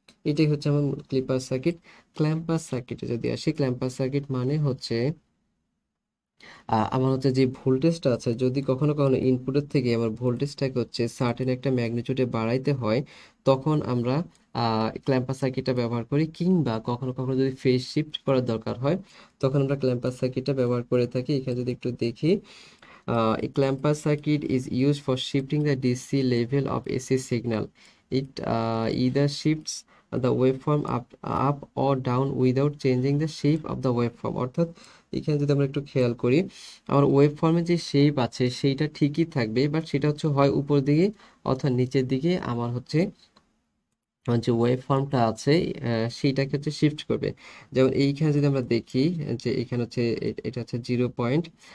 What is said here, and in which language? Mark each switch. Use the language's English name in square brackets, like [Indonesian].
[Bangla] এটাই হচ্ছে আমার ক্লিপার সার্কিট। ক্ল্যাম্পার সার্কিটে যদি আসি, ক্ল্যাম্পার সার্কিট মানে হচ্ছে আমার হচ্ছে যে ভোল্টেজটা আছে, যদি কখনো কখনো ইনপুটের থেকে আমার ভোল্টেজটাকে হচ্ছে সার্টেন একটা ম্যাগনিটিউডে বাড়াইতে হয়, তখন আমরা ক্ল্যাম্পার সার্কিটটা ব্যবহার করি। কিংবা কখনো কখনো যদি ফেজ শিফট করার দরকার হয়, তখন আমরা ক্ল্যাম্পার সার্কিটটা ব্যবহার করে থাকি। এখানে যদি একটু দেখি, [English] a clamper circuit is used for shifting the DC level of AC signal. It either shifts the waveform up or down without changing the shape of the waveform. [Bangla] অর্থাৎ এখানে যদি আমরা একটু খেয়াল করি, আমার ওয়েভফর্মের যে শেপ আছে সেইটা ঠিকই থাকবে, বাট সেটা হচ্ছে হয় উপর দিকে অথবা নিচের দিকে আমার হচ্ছে যে ওয়েভ ফর্মটা আছে সেইটাকে হচ্ছে শিফট করবে। যেমন এইখানে যদি আমরা দেখি যে এখানে হচ্ছে এটা হচ্ছে 0 পয়েন্ট।